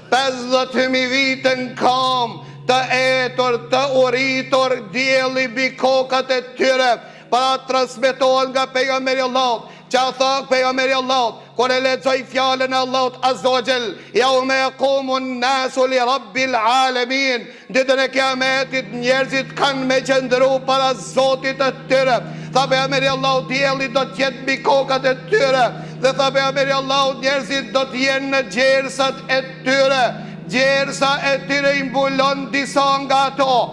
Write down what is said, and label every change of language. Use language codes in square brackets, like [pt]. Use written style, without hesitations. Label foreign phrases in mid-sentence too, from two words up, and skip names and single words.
[sq] 50.000 vite në kam, të etur, të uritur, dielli mbi kokat e tyre, para transmetohen nga pejgamberi Allahut, që a tha pejgamberi Allahut, kur e lexoj fjalën e Allahut [ar] عز وجل: يوم يقوم الناس لرب العالمين, [sq] ditën e Kiametit njerëzit kanë me qëndru para Zotit të tyre, Tha pejgamberi Allahut, dielli do të jetë mbi kokat e tyre. Dhe tha pejgamberi Allahut, njerëzit do të jenë në gjersat e tyre. Gjersa e tyre i mbulon disa nga ato.